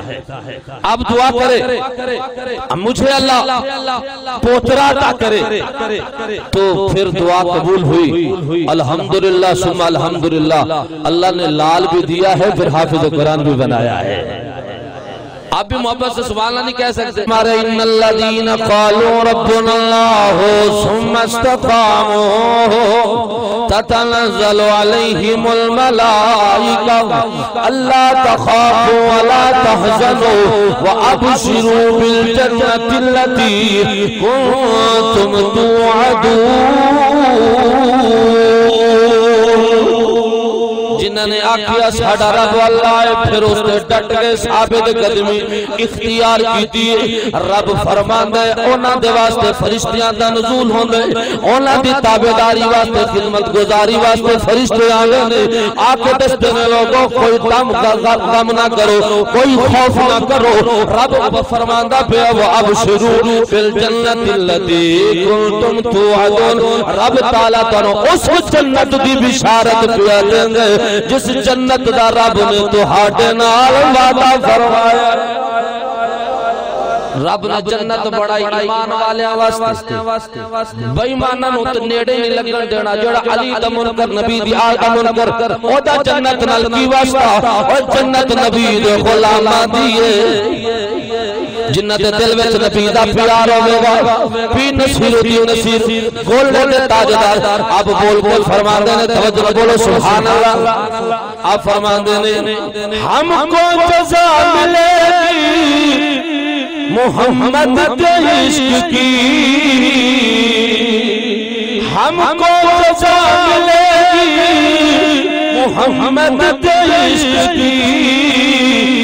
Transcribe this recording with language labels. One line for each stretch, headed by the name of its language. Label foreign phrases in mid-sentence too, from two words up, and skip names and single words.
Urdu: آپ دعا کرے مجھے اللہ پوترا عطا کرے، تو پھر دعا قبول ہوئی،
Arabic: الحمدللہ ثم الحمدللہ۔
Urdu: اللہ نے لال بھی دیا ہے، پھر حافظ قرآن بھی بنایا ہے۔ آپ بھی محبت سے
Arabic: سبحان اللہ
Urdu: نہیں کہہ سکتے؟ ہمارے
Arabic: ان الذین قالوا ربنا اللہ ثم استقاموا تتنزل علیہم الملائکہ الا تخافوا ولا تحزنوا وابشروا بالجنۃ التي کنتم توعدون۔
Punjabi: جنہوں نے آکھیا ساڈا رب اللہ ہے، پھر اس نے ڈٹ گئے، ثابت قدمی اختیار کی دی۔ رب فرماندا ہے انہاں دے واسطے فرشتیاں دا نزول ہوندے، انہاں دی تابعداری واسطے خدمت گزاری واسطے فرشتے آندے نے۔ آ کے دستے نے لوگوں کوئی غم نہ کرو، کوئی خوف نہ کرو۔ رب فرماندا پیا
Arabic: وابشروا بالجنۃ التي کنتم توعدون۔
Punjabi: رب تعالیٰ تانوں اس جنت دی بشارت پیا دینگے جس جنت دا رب نے تہاڈے نال وعدہ فرمایا۔ رب نے جنت بڑائی ایمان والے واسطے، بے ایماناں نوں تے نیڑے نہیں لگن دینا۔ جڑا علی دا منکر نبی دی آل دا منکر او دا جنت نال کی واسطہ؟ او جنت نبی دے غلاماں دی ہے۔ جنت دل وچ نبی دا پیار ہوے گا، پیر نصیر الدین نصیر گولڈے دے تاجدار آپ بول بول فرماندے نے، توجہ بولو
Arabic: سبحان اللہ۔
Punjabi: آپ فرماندے نے
Urdu: ہم کو جزا ملے گی محمد کے عشق کی، ہم کو جزا ملے گی محمد کے عشق کی۔